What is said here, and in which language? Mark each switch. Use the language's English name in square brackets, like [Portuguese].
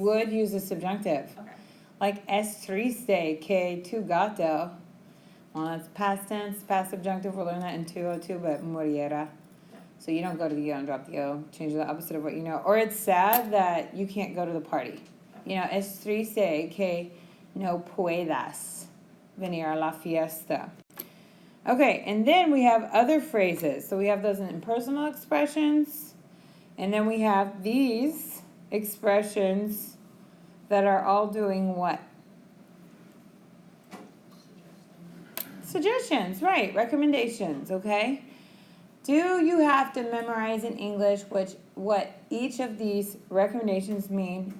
[English] would use a subjunctive. Okay. [Spanish] Like, es triste que tu gato. [English] Well, that's past tense, past subjunctive. We'll learn that in 202, but muriera. So you don't go to the O and drop the O. Change the opposite of what you know. Or it's sad that you can't go to the party. [Spanish] Es triste que no puedas venir a la fiesta. [English] Okay, and then we have other phrases. So we have those impersonal expressions, and then we have these expressions that are all doing what? Suggestions, right, recommendations, okay? Do you have to memorize in English what each of these recommendations mean?